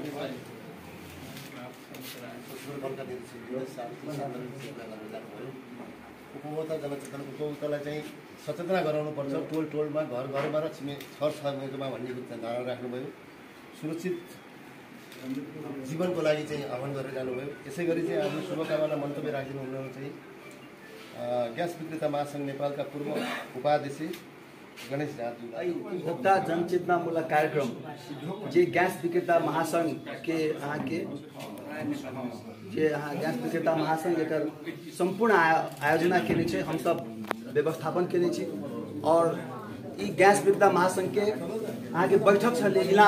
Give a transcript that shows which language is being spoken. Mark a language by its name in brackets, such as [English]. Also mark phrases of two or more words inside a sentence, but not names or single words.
[Nepali] उपभोक्ता जनचेतना उपभोक्तालाई चाहिँ सचेतना गराउनुपर्छ टोल टोलमा घर घरमा र छर छरमा भन्ने धारणा राख्नुभयो सुरक्षित जीवनको लागि चाहिँ आह्वान गरेर जानुभयो यसै गरी चाहिँ आफ्नो शुभकामना मन्तव्य राखिदिनु हुन चाहिँ ग्यास विक्रेता महासङ्घ नेपालका पूर्व उपाध्यक्ष गणेश राजू [Maithili] उपभोक्ता जनचेतनामूलक कार्यक्रम जे गैस विक्रेता महासंघ के यहाँ के जे यहाँ गैस विक्रेता महासंघ एक संपूर्ण आयोजना केने छे हम सब व्यवस्थापन केने छी और ई गैस विक्रेता महासंघ के यहाँ के बैठक छले